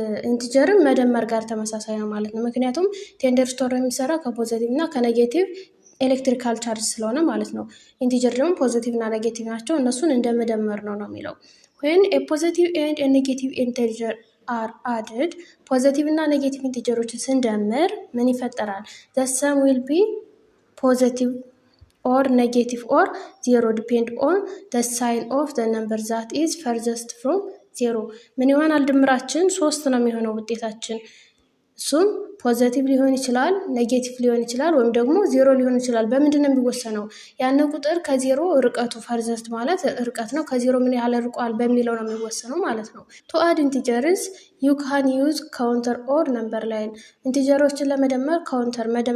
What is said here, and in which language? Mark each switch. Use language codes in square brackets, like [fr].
[am] ኢንቲጀርን መደመር ጋር ተመሳሳይ ነው ማለት ነው። ምክንያቱም ቴንደርስቶርም የሚሰራ ከፖዚቲቭ እና ከኔጌቲቭ ኤሌክትሪካል ቻርጅ ስለሆነ ማለት ነው። ኢንቲጀር ደግሞ ፖዚቲቭ እና ኔጌቲቭ ናቸው። እነሱን እንደመደመር ነው የሚለው። [en] when a positive and a negative integer are added [am] ፖዚቲቭ እና ኔጌቲቭ ኢንቲጀሮችን ስንደምር ምን ይፈጠራል? [en] the sum will be positive or negative or zero depend on the sign of the number that is furthest from zero [am] ምን ይሆናል? ድምራችን 3 ነው የሚሆነው ውጤታችን። እሱም ፖዚቲቭ ሊሆን ይችላል፣ ኔጌቲቭ ሊሆን ይችላል፣ ወይም ደግሞ ዜሮ ሊሆን ይችላል። በምንድን ነው የሚወሰነው? ያን ቁጥር ከዜሮ ርቀቱ ፈርዘስት ማለት ርቀት ነው። ከዜሮ ምን ያህል ርቋል በሚለው ነው የሚወሰነው ማለት ነው። [en] to add integers you can use counter or number line [am] ኢንቲጀሮችን ለመደመር ካውንተር